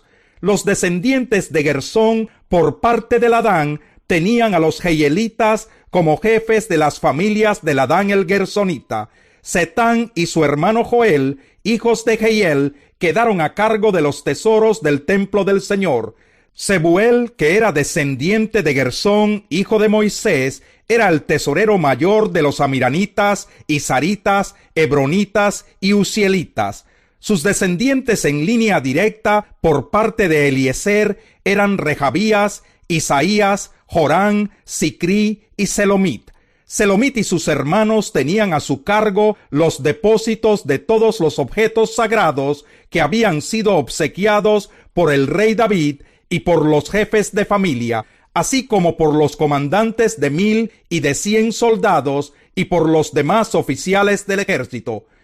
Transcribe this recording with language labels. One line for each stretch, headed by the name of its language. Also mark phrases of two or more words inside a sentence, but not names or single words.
Spanish: Los descendientes de Gersón, por parte de Ladán, tenían a los Jeielitas como jefes de las familias de Ladán el Gersonita. Setán y su hermano Joel, hijos de Jeiel, quedaron a cargo de los tesoros del templo del Señor. Sebuel, que era descendiente de Gersón, hijo de Moisés, era el tesorero mayor de los amiranitas, isaritas, hebronitas y uzielitas. Sus descendientes en línea directa por parte de Eliezer eran Rehabías, Isaías, Jorán, Sicrí y Selomit. Selomit y sus hermanos tenían a su cargo los depósitos de todos los objetos sagrados que habían sido obsequiados por el rey David y por los jefes de familia, así como por los comandantes de 1000 y de 100 soldados y por los demás oficiales del ejército.